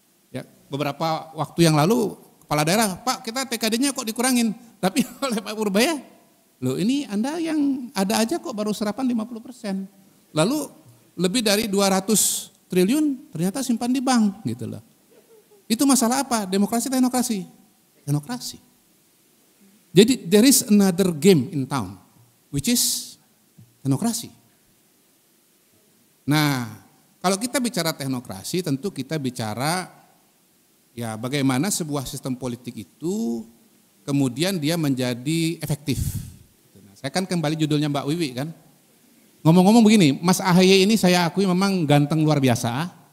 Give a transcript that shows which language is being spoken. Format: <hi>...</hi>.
<id>Ya, beberapa waktu yang lalu kepala daerah, Pak kita TKD-nya kok dikurangin. Tapi oleh Pak Purbaya, loh ini Anda yang ada aja kok baru serapan 50%. Lalu lebih dari 200 triliun ternyata simpan di bank gitu loh. Itu masalah apa? Demokrasi, teknokrasi? Teknokrasi.</id> <en>Jadi there is another game in town, which is teknokrasi.</en> <id>Nah, kalau kita bicara teknokrasi tentu kita bicara ya bagaimana sebuah sistem politik itu kemudian dia menjadi efektif. Nah, saya kan kembali judulnya Mbak Wiwi kan. Ngomong-ngomong begini, Mas AHY ini saya akui memang ganteng luar biasa.</id>